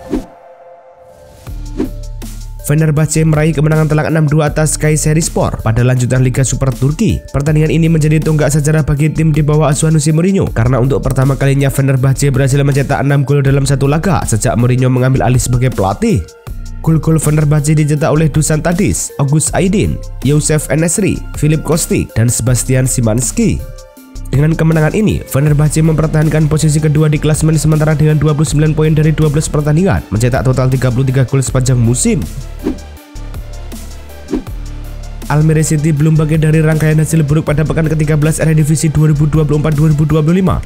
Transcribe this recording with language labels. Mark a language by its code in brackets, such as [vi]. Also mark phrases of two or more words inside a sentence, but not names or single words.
[id] Fenerbahce meraih kemenangan telak 6-2 atas Kayserispor pada lanjutan Liga Super Turki. Pertandingan ini menjadi tonggak sejarah bagi tim di bawah asuhan Jose Mourinho karena untuk pertama kalinya Fenerbahce berhasil mencetak 6 gol dalam satu laga sejak Mourinho mengambil alih sebagai pelatih. Gol-gol Fenerbahce dicetak oleh Dusan Tadic, August Aydin, Youssef En-Nesyri, Filip Kostic, dan Sebastian Szymanski. Dengan kemenangan ini, Fenerbahce mempertahankan posisi kedua di klasemen sementara dengan 29 poin dari 12 pertandingan, mencetak total 33 gol sepanjang musim. Almere City belum bagian dari rangkaian hasil buruk pada pekan ke-13 Eredivisie 2024-2025.